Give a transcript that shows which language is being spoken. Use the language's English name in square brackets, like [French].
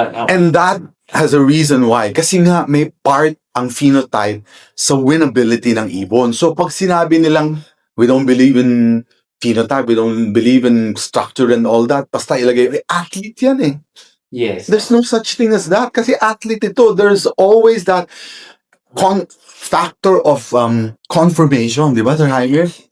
[English] And that has a reason why. [Filipino] Kasi nga may part ang phenotype sa winnability ng ibon. [English] So pag sinabi nilang we don't believe in phenotype, we don't believe in structure and all that, basta ilagay, athlete yan eh. yes. There's no such thing as that. Kasi athlete ito, there's always that factor of confirmation, di ba, Sir Jaime?